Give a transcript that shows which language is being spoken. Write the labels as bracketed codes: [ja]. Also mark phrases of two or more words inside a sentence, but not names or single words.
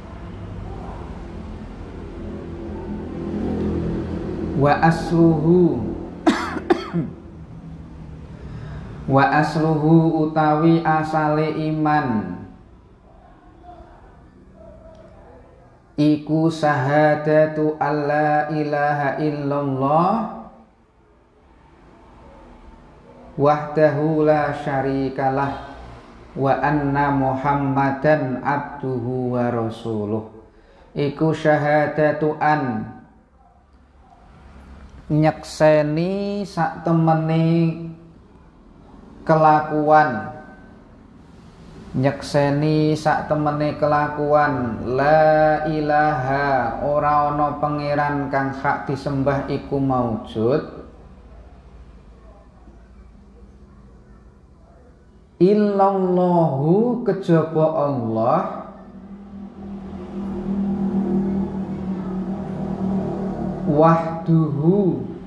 [ar] وأصله [jv] utawi asale iman [ar] iku شهادة أن لا إله إلا الله وحده لا شريك له وأن محمدا عبده ورسوله. [jv] Iku [ar] شهادة أن [jv] nyekseni sak temene kelakuan, nyekseni sak temene kelakuan, [ar] لا إله [jv] ora ana pangeran kang hak disembah iku maujud, illallahu kejaba Allah, wahduhu